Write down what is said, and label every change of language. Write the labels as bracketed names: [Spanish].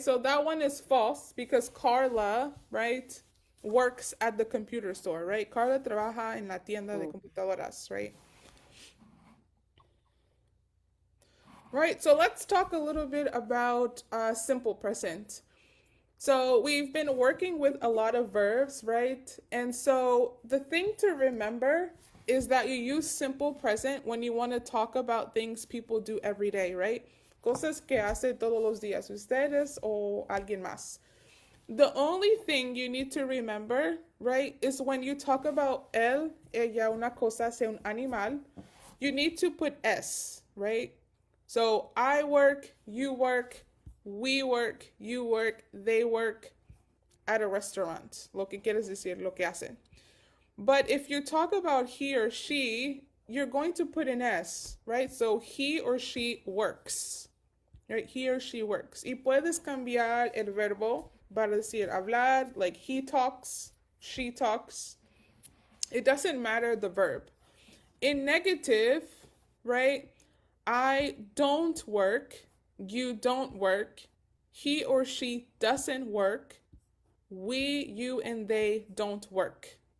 [English] So that one is false because Carla, right, works at the computer store, right? [Spanish] Carla trabaja en la tienda de computadoras, [English] right? Right, so let's talk a little bit about simple present. So we've been working with a lot of verbs, right? And so the thing to remember is that you use simple present when you want to talk about things people do every day, right? [Spanish] Cosas que hace todos los días ustedes o alguien más. [English] The only thing you need to remember, right, is when you talk about [Spanish] él, ella, una cosa, sea un animal, [English] you need to put S, right? So I work, you work, we work, you work, they work at a restaurant. [Spanish] Lo que quieres decir, lo que hacen. [English] But if you talk about he or she, you're going to put an S, right? So he or she works, right? He or she works. [Spanish] Y puedes cambiar el verbo para decir hablar, [English] like he talks, she talks. It doesn't matter the verb. In negative, right? I don't work, you don't work, he or she doesn't work, we, you, and they don't work.